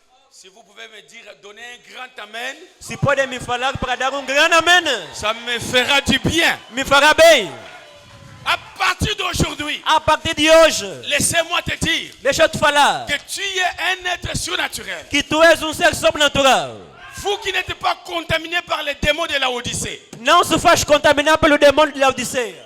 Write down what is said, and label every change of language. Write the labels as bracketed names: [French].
[French] Si vous pouvez me dire, donner un grand amen, [Portuguese] Se podem me falar para dar um grande amém, [French] ça me fera du bien. [Portuguese] me fará bem. [French] À partir d'aujourd'hui, [Portuguese] A partir de hoje, [French] laissez-moi te dire [Portuguese] deixa eu te falar [French] que tu es un être surnaturel. [Portuguese] que tu és um ser sobrenatural. [French] Vous qui n'êtes pas contaminé par les démons de la Odyssée, [Portuguese] Não se faz contaminar pelo demônio de Laodiceia.